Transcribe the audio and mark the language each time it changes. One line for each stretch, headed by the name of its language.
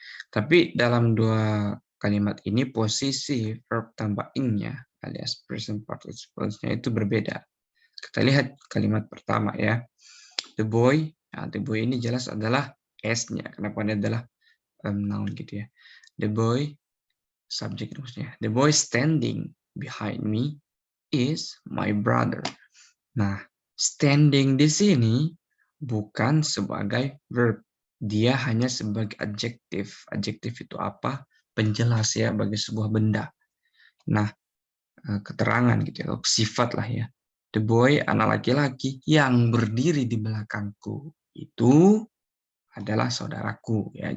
Indonesian: Tapi dalam dua kalimat ini posisi verb tambah ing-nya alias present participles-nya itu berbeda. Kita lihat kalimat pertama ya.
English: The boy,
Indonesian: nah,
English: the boy
Indonesian: ini jelas adalah S-nya. Kenapa dia adalah noun gitu ya.
English: The boy,
Indonesian: subjek maksudnya.
English: The boy standing behind me is my brother.
Indonesian: Nah, standing di sini bukan sebagai verb. Dia hanya sebagai adjektif. Adjektif itu apa? Penjelas ya bagi sebuah benda. Nah, keterangan gitu ya, sifat lah ya.
English: The boy,
Indonesian: anak laki-laki yang berdiri di belakangku itu adalah saudaraku ya.